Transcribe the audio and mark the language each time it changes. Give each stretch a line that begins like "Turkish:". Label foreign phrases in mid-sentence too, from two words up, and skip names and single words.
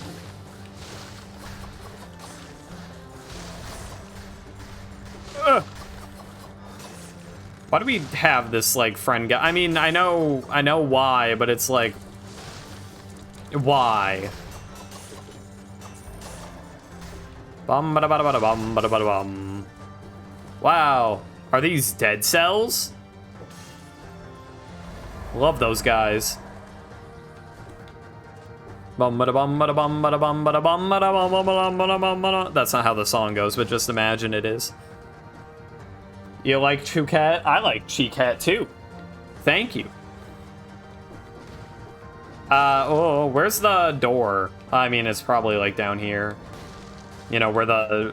English: Ugh. Why do we have this, like, friend guy? I mean, I know why, but it's like, why? Bum bada bada bada bum bada bada bum. Wow, are these dead cells? Love those guys. Bum bada bum bada bum bada bum bada bum bada bum bada bum bada. That's not how the song goes, but just imagine it is. You like Chew Cat? I like Chew Cat too. Thank you. Oh, where's the door? I mean, it's probably like down here. You know, where the...